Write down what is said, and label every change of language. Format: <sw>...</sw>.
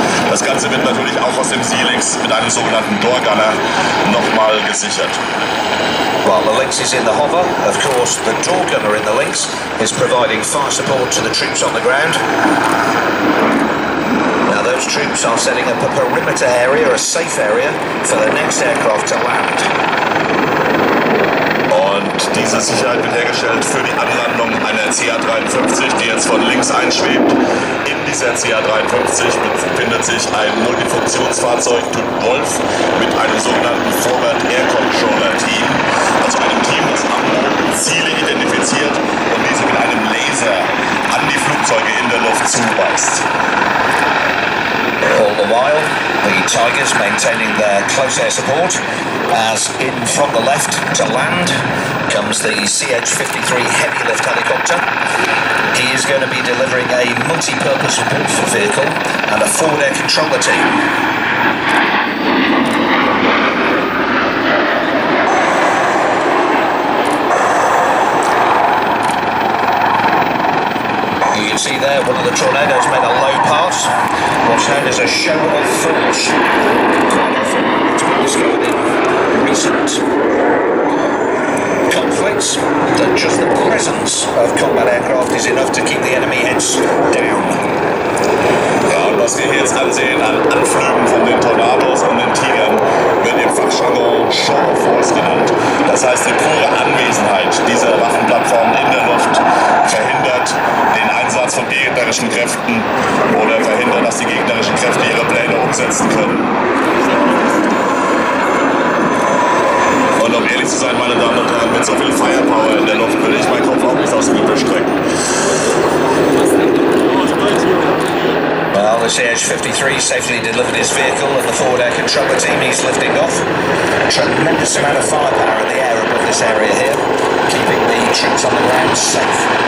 <de>Das Ganze wird natürlich auch aus dem Sea-Lynx mit einem sogenannten Door-Gunner nochmal gesichert.</de> <en>While the Lynx is in the hover, of course, the door gunner in the Lynx is providing fire support to the troops on the ground. Now those troops are setting up a perimeter area, a safe area, for the next aircraft to land.</en> <de>Und diese Sicherheit wird hergestellt für die Anlandung einer CA-53, die jetzt von links einschwebt. In dieser CA-53 befindet sich ein Multifunktionsfahrzeug Typ Wolf mit einem sogenannten Forward Air Controller Team, also einem Team, das am Boden Ziele identifiziert und diese mit einem Laser an die Flugzeuge in der Luft zuweist.</de> <en>All the while, the Tigers maintaining their close air support, as in from the left to land comes the CH-53 heavy lift helicopter. He is going to be delivering a multi-purpose Willfire vehicle and a forward air controller team. You can see there one of the tornadoes made a low pass, what's known as a show of force. It's been discovered in recent conflicts that just the presence of combat aircraft is enough to keep the enemy heads down.</en> <de>Ja, und was wir hier jetzt ansehen an Anflügen von den Tornados und den Tigern, wird im Fachjargon Show of Force genannt. Das heißt, die pure Anwesenheit dieser Waffenplattformen in der Luft verhindert den Einsatz von gegnerischen Kräften oder verhindert, dass die gegnerischen Kräfte ihre Pläne umsetzen können. Und um ehrlich zu sein, meine Damen und Herren, mit so viel Firepower in der Luft würde ich meinen Kopf auch nicht aus dem Winkel strecken.</de> <en>Well, the CH-53 safely delivered his vehicle and the forward air controller team he's lifting off. Tremendous amount of firepower in the air above this area here, keeping the troops on the ground safe.</en>